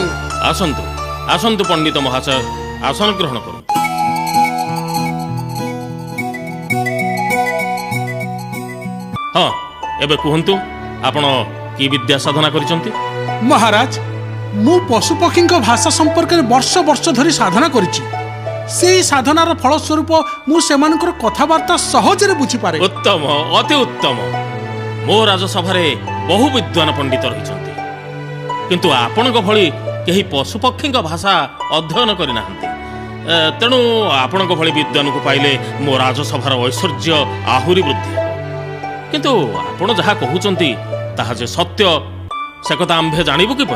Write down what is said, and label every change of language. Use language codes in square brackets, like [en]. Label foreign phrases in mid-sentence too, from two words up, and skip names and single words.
[or] ଆସନ୍ତୁ ଆସନ୍ତୁ ପଣ୍ଡିତ ମହାଶୟ, ଆସନ ଗ୍ରହଣ କରନ୍ତୁ। ହଁ, ଏବେ କୁହନ୍ତୁ ଆପଣ କି ବିଦ୍ୟା ସାଧନା କରିଛନ୍ତି? ମହାରାଜ, ମୁଁ ପଶୁପକ୍ଷୀଙ୍କ ଭାଷା ସମ୍ପର୍କରେ ବର୍ଷ ବର୍ଷ ଧରି ସାଧନା କରିଛି। ସେଇ ସାଧନାର ଫଳସ୍ୱରୂପ ମୁ ସେମାନଙ୍କର କଥାବାର୍ତ୍ତା ସହଜରେ ବୁଝିପାରେ। ଉତ୍ତମ, ଅତି ଉତ୍ତମ। ମୋ ରାଜସଭାରେ ବହୁ ବିଦ୍ୱାନ ପଣ୍ଡିତ ରହିଛନ୍ତି, କିନ୍ତୁ ଆପଣଙ୍କ ଭଳି କେହି ପଶୁପକ୍ଷୀଙ୍କ ଭାଷା ଅଧ୍ୟୟନ କରିନାହାନ୍ତି। ତେଣୁ ଆପଣଙ୍କ ଭଳି ବିଦ୍ୱାନକୁ ପାଇଲେ ମୋ ରାଜସଭାର ଐଶ୍ୱର୍ଯ୍ୟ ଆହୁରି ବୃଦ୍ଧି ହେବ। କିନ୍ତୁ ଆପଣ ଯାହା କହୁଛନ୍ତି ତାହା ଯେ ସତ୍ୟ, ସେ କଥା ଆମ୍ଭେ ଜାଣିବୁ କିପରି?